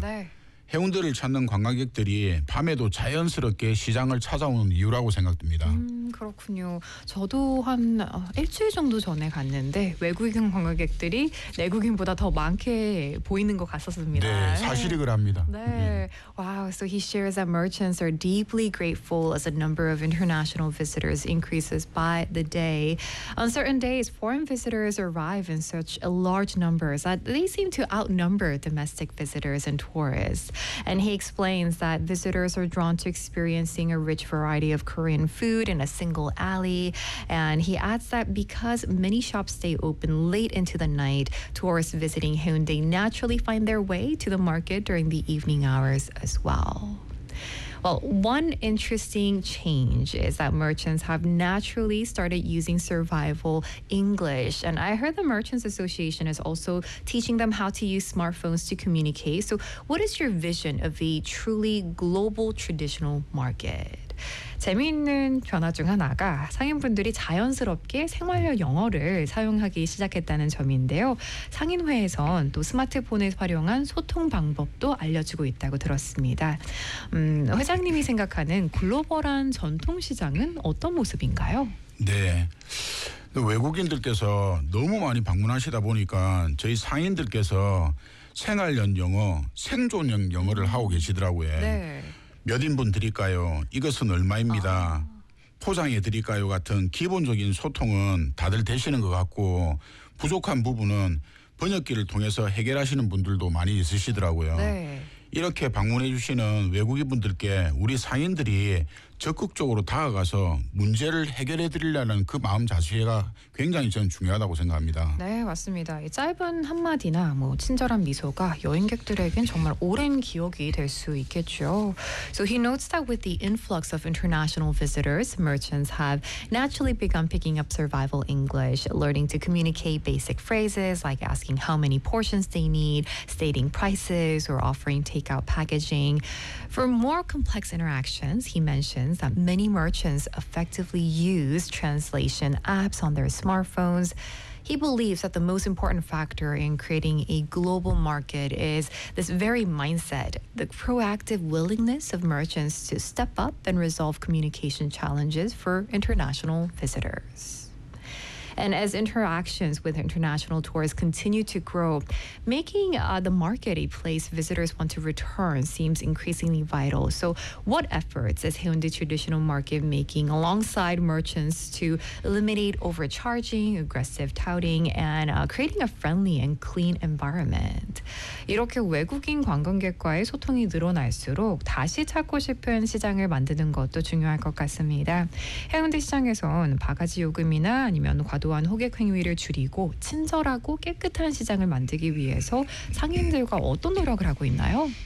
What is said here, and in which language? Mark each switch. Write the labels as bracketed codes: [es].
[ko] 네. 행운들을 찾는 관광객들이 밤에도 자연스럽게 시장을 찾아오는 이유라고 생각됩니다. 그렇군요. 저도 한 일주일 정도 전에 갔는데 외국인 관광객들이 내국인보다 더 많게 보이는 것 같았습니다. 네, 사실이 그렇습니다. 네. 와우. [en] So he shares that merchants are deeply grateful as the number of international visitors increases by the day. On certain days, foreign visitors arrive in such a large numbers that they seem to outnumber domestic visitors and tourists. And he explains that visitors are drawn to experiencing a rich variety of Korean food in a single alley. And he adds that because many shops stay open late into the night, tourists visiting Hyundai naturally find their way to the market during the evening hours as well. Well, one interesting change is that merchants have naturally started using survival English. And I heard the Merchants Association is also teaching them how to use smartphones to communicate. So what is your vision of a truly global traditional market? [ko] 재미있는 변화 중 하나가 상인분들이 자연스럽게 생활용 영어를 사용하기 시작했다는 점인데요. 상인회에선 또 스마트폰을 활용한 소통 방법도 알려주고 있다고 들었습니다. 회장님이 생각하는 글로벌한 전통시장은 어떤 모습인가요? 네. 외국인들께서 너무 많이 방문하시다 보니까 저희 상인들께서 생활용 영어, 생존용 영어를 하고 계시더라고요. 네. 몇 인분 드릴까요? 이것은 얼마입니다. 포장해 드릴까요? 같은 기본적인 소통은 다들 되시는 것 같고 부족한 부분은 번역기를 통해서 해결하시는 분들도 많이 있으시더라고요. 네. 이렇게 방문해 주시는 외국인분들께 우리 상인들이 적극적으로 다가가서 문제를 해결해 드리려는 그 마음 자세가 굉장히 저는 중요하다고 생각합니다. 네, 맞습니다. 이 짧은 한마디나 뭐 친절한 미소가 여행객들에겐 정말 오랜 기억이 될 수 있겠죠. [en] So he notes that with the influx of international visitors, merchants have naturally begun picking up survival English, learning to communicate basic phrases like asking how many portions they need, stating prices, or offering takeout packaging. For more complex interactions, he mentions that many merchants effectively use translation apps on their smartphones. He believes that the most important factor in creating a global market is this very mindset, the proactive willingness of merchants to step up and resolve communication challenges for international visitors. And as interactions with international tourists continue to grow, making the market a place visitors want to return seems increasingly vital. So what efforts is Hyundai Traditional Market making alongside merchants to eliminate overcharging, aggressive touting, and creating a friendly and clean environment? [ko] 이렇게 외국인 관광객과의 소통이 늘어날수록 다시 찾고 싶은 시장을 만드는 것도 중요할 것 같습니다. 해운대 시장에선 바가지 요금이나 아니면 과도한 호객 행위를 줄이고 친절하고 깨끗한 시장을 만들기 위해서 상인들과 어떤 노력을 하고 있나요?